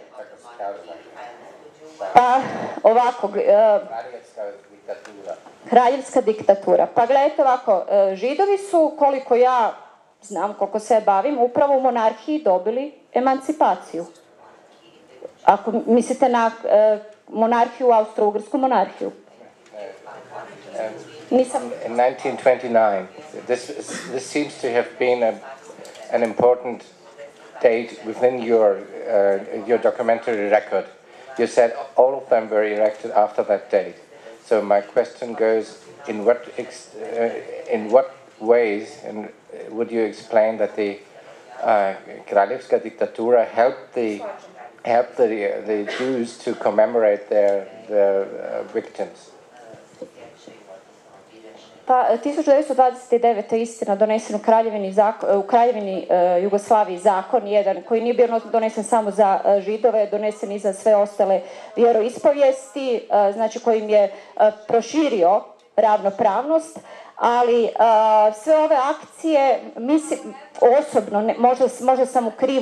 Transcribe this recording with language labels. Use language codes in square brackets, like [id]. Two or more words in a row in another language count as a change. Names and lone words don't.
[hr] Pa ovako, kraljevska diktatura. Pa gledajte ovako, Židovi su, koliko ja znam, koliko se bavim, upravo u monarhiji dobili emancipaciju. Ako mislite na monarhiju, austro-ugarsku monarhiju. Nisam... [en] In 1929, this seems to have been an important date within your documentary record. You said all of them were erected after that date. So my question goes, in what ways would you explain that the [hr] Kraljevska diktatura [en] helped the Jews to commemorate their victims? [hr] Pa 1929. istina donesen u Kraljevini Jugoslaviji zakon jedan koji nije bio donesen samo za Židove, donesen i za sve ostale vjeroispovijesti, znači kojim je proširio ravnopravnost, ali sve ove akcije, mislim, osobno, možda sam u krivu,